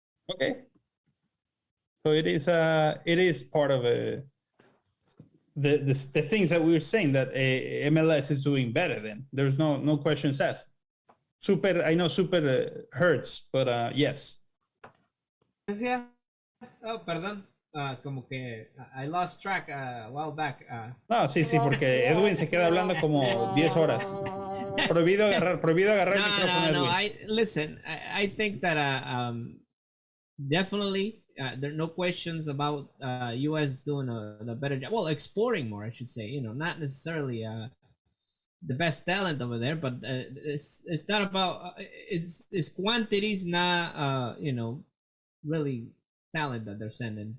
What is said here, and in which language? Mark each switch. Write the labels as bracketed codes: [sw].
[en] Okay, so it is part of the things that we were saying that MLS is doing better than. There's no questions asked. I know super hurts, but yes. [es] Oh, perdón. Como que [en] I lost track a while back. [es] No, sí, porque Edwin se queda hablando como 10 horas. Prohibido agarrar el micrófono, Edwin. [en] Listen, I think that definitely there are no questions about US doing a better job. Well, exporting more, I should say. You know, not necessarily the best talent over there, but it's not about it's quantities, not really talent that they're sending.